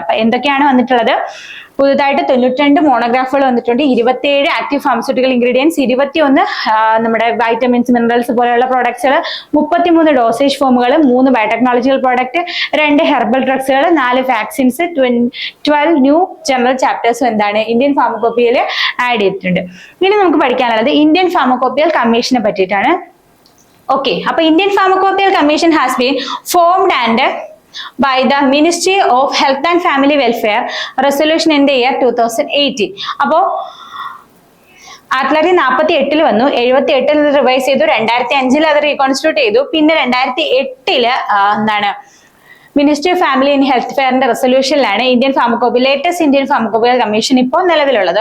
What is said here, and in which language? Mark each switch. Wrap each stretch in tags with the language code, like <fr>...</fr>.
<ml>അപ്പൊ എന്തൊക്കെയാണ് വന്നിട്ടുള്ളത്? പുതുതായിട്ട് 92 മോണോഗ്രാഫുകൾ വന്നിട്ടുണ്ട്, 27 ആക്റ്റീവ് ഫാർമസ്യൂട്ടിക്കൽ ഇൻഗ്രീഡിയൻസ്, 21 നമ്മുടെ വൈറ്റമിൻസ്, മിനറൽസ് പോലെയുള്ള പ്രോഡക്ട്സുകൾ, 33 ഡോസേജ് ഫോമുകൾ, 3 biotechnological product, 2 herbal ഡ്രഗ്സുകൾ, 4 vaccines, 12 new general ചാപ്റ്റേഴ്സും എന്താണ് ഇന്ത്യൻ ഫാർമക്കോപ്പിയയിൽ ആഡ് ചെയ്തിട്ടുണ്ട്. ഇനി നമുക്ക് പഠിക്കാനുള്ളത്</ml> <en>Indian pharmacopoeial കമ്മീഷനെ പറ്റിയിട്ടാണ്. Okay, അപ്പൊ Indian pharmacopoeial commission has been formed and by the Ministry of Health and Family Welfare resolution in the year 2018.</en> <ml>അപ്പോ 1948 വന്നു, 1978 റിവൈസ് ചെയ്തു, 2005 അത് റീകോൺസ്റ്റിറ്റ്യൂട്ട് ചെയ്തു, പിന്നെ 2008 എന്താണ് ministry of family and health ഫെയറിന്റെ റെസൊല്യൂഷനിലാണ് latest Indian pharmacopoeial commission ഇപ്പോൾ നിലവിലുള്ളത്.</ml>